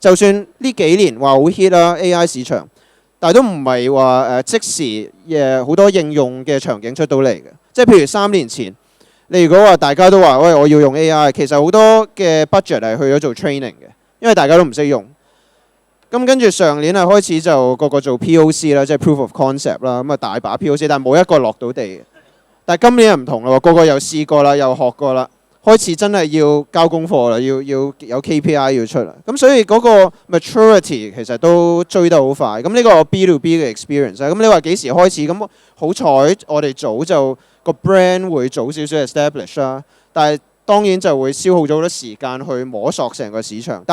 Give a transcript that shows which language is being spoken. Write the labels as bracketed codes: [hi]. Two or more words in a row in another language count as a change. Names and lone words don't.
[yue] 就算呢幾年話好 hit 啦 AI 市場，但係都唔係話即時好多應用嘅場景出到嚟嘅。即係譬如3年前，你如果話大家都話喂我要用 AI， 其實好多嘅 budget 係去咗做 training 嘅，因為大家都唔識用。咁跟住上年開始就個個做 POC 啦，即係 [en] proof of concept [yue] 啦，咁啊大把 POC，但係冇一個落到地嘅。但係今年又唔同啦，個個又試過啦，又學過啦，開始真係要交功課啦，要有 KPI 要出啦。咁所以嗰個 maturity 其實都追得好快。咁呢個 [en] B to B [yue] 嘅 experience，咁你話幾時開始？咁好彩我哋早就個 brand 會早少少 establish 啦，但係當然就會消耗咗好多時間去摸索成個市場。